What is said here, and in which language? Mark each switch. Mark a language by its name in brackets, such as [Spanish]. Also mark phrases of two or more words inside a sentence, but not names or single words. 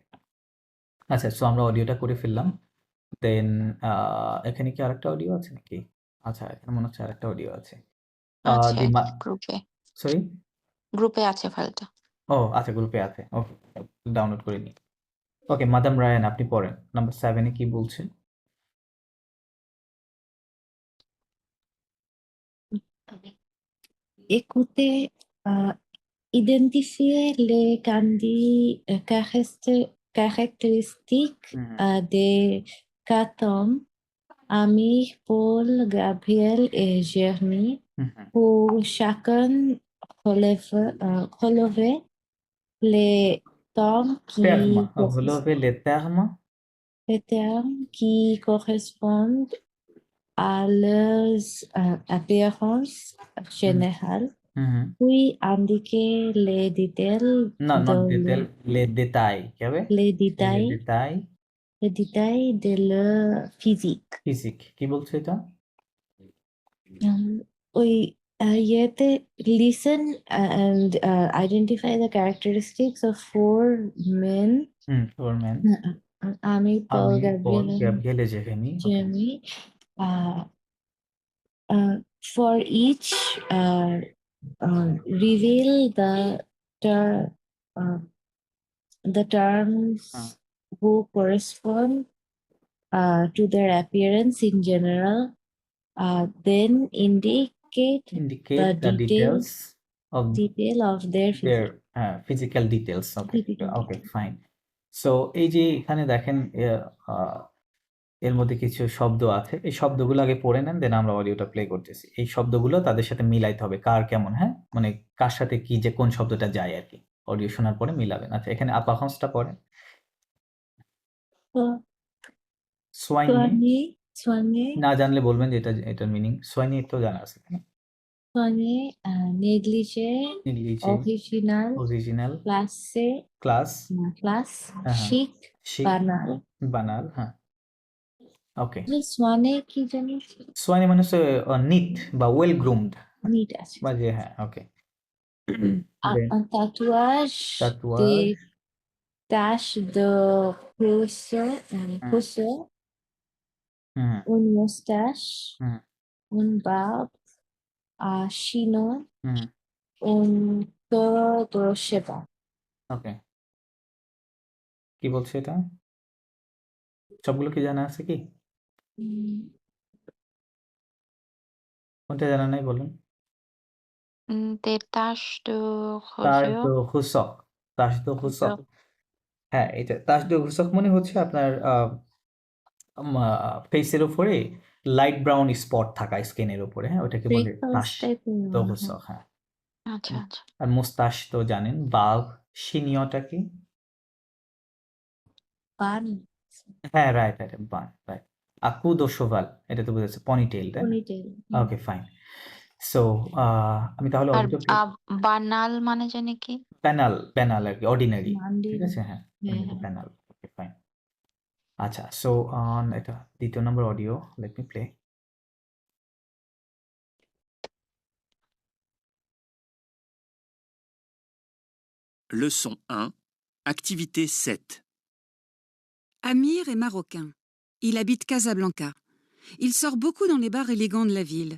[Bangla] আচ্ছা, সো আমরা অডিওটা করে ফেললাম। দেন এখানে কি আরেকটা অডিও আছে নাকি? আচ্ছা, এখানে মনে হচ্ছে আরেকটা অডিও আছে। আছে দি গ্রুপে। সরি? গ্রুপে আছে ফাইলটা। ও আচ্ছা, গ্রুপে আছে। ওকে, ডাউনলোড করে নিই। ওকে, মাদাম রায়ান, আপনি পড়েন। নাম্বার 7 এ কি বলছে? [French] Écoutez, identifiez les caractéristiques হুম, des quatre hommes, Amir, Paul, Gabriel et Jérémie, হুম, হুম। pour chacun relever les termes Terme, qui, relevez les termes. les termes qui correspondent à leurs apparences হুম, générales. হুম, হুম। Puis indiquer les détails [Bangla] না, [French] de [English] not detail, [French] les détails, [Bangla] কি হবে? [French] les লে détails, détails les détails de leur physique. [Bangla] ফিজিক, কি বলছে এটা? [English] We yet listen and identify the characteristics of four men. four men, Ami, Paul, আমি, পল, Gabriel, and [Bangla] গ্যাব্রিয়েলে, জেরেমি। ওকে। [English] Jamie. Uh, for each, reveal ter- uh, the terms হুম। who correspond to their appearance in general, then indicate Indicate the the details of detail of their their physique. physical details. Okay, Physical okay, detail. fine. [Bangla] সো এই যে এখানে দেখেন এর মধ্যে কিছু শব্দ আছে। এই শব্দগুলো আগে পড়ে নেন, দেন আমরা অডিওটা প্লে করতেছি। এই শব্দগুলো তাদের সাথে মিলাইতে হবে। কার কেমন, হ্যাঁ? মানে কার সাথে কি যে কোন শব্দটা যায় আরকি। অডিও শোনার পরে মিলাবেন। আচ্ছা, এখানে আপাহন্সটা পড়েন। [English] So, [French] সোয়াইনিয়ে soigner, [Bangla] না জানলে বলবেন যে এটার মিনিং। সোয়াইনিয়ে তো জানা আছে, তাই না? [French] soigner, négligé, নেগলিজে, original, অরিজিনাল, classé, ক্লাস, classe, [Bangla] হ্যাঁ, হ্যাঁ, [French] chic, শিক, banal. [Bangla] বানাল, হ্যাঁ। ওকে। যে সোয়ানে কি জানি সোয়ানি মানে হচ্ছে নিট বা [English] well groomed [Bangla] নিট আছে। বা যে, হ্যাঁ, ওকে। দেন [French] Un tatouage, তাতুয়ার, des taches de rousseur, হুম, rousseur, হুম, une moustache, হুম, une barbe, un chignon, হুম, un tour de cheveux. [Bangla] ওকে। কি বলছে এটা? সবগুলো কি জানা আছে কি? Mm, কোনটা জানা নাই বলুন? [French] Des taches de তার rosure. de rousseur, taches de rousseur. [Bangla] হ্যাঁ, এটা [French] taches de rousseur [Bangla] মানে হচ্ছে আপনার ফেসের উপরে [English] light brown spot [Bangla] থাকা স্কিনের উপরে, হ্যাঁ? ওটাকে বলে [English] freckles [French] তাস [English] type [French] দো [English] of [Bangla] হুসক, হ্যাঁ। আচ্ছা, আচ্ছা। আর মুস্তাশ তো জানেন। বাল, সিনিয়রটা কি? [English] bun, হ্যাঁ, right, right, bun, right. [French] à queue de cheval, [Bangla] এটা তো বুঝেছে পনিটেইল, তাই না? [English] ponytail. [Bangla] ওকে, ফাইন। সো আমি তাহলে আর অডিওটা প্লে বানাল মানে জানি কি? প্যানাল, প্যানাল আরকি, অর্ডিনারি। ঠিক Mandil. আছে? হ্যাঁ, হ্যাঁ, অর্ডিনারি হ্যাঁ। প্যানাল। ওকে, ফাইন। আচ্ছা, সো এটা ২য় নম্বর অডিও। [English] let me play. [French] Leçon 1, activité 7. Amir est marocain. Il habite Casablanca. Il sort beaucoup dans les bars élégants de la ville.